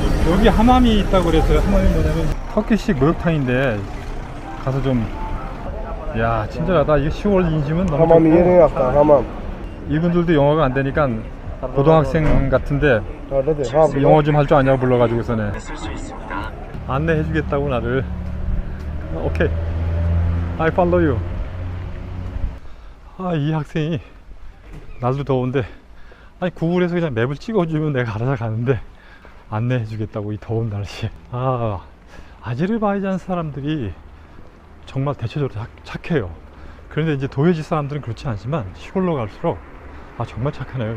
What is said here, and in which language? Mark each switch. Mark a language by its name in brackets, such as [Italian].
[Korean] 여기 하맘이 있다고 그랬어요. 하맘이 뭐냐면 터키식 목욕탕인데 가서 좀, 야, 친절하다. 이거 10월 인심은 너무 좋고. 하맘이 예래 약간 하맘. 이분들도 영어가 안 되니까 고등학생 같은데 영어 좀 할 줄 아냐고 불러가지고서는 안내해 주겠다고 나를. [English] 오케이, I follow you. [Korean] 이 학생이 날도 더운데 아니 구글에서 그냥 맵을 찍어주면 내가 알아서 가는데 안내해 주겠다고 이 더운 날씨에. 아제르바이잔 사람들이 정말 대체적으로 착해요. 그런데 이제 도해지 사람들은 그렇지 않지만 시골로 갈수록 정말 착하네요.